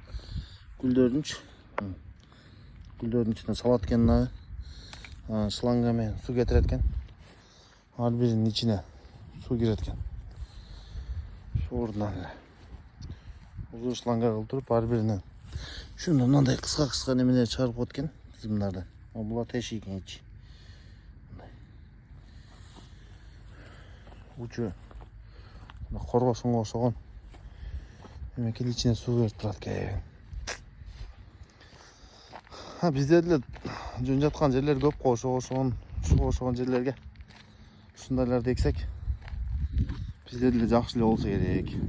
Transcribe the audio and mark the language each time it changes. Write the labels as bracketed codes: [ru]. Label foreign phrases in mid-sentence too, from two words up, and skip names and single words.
[ky] Гүлдөрдүн ичине салат экен мына. Шланга менен суу кетирет экен. Ар биринин ичине суу кирет экен. Ордунан эле узун шланга кылып туруп ар биринен шундай мындай кыска немелер чыгарып коет экен. Биз мындардан [uz] Bular teshik ichi. Uchi qorg'oshga o'xshagan. Demak, ichine suv berib turadi ekan. Ha, bizda jo'njatgan yerlar ko'p qo'shib o'xshagan yerlarga shundaylarni eksak, bizda yaxshilik bo'lsa kerak.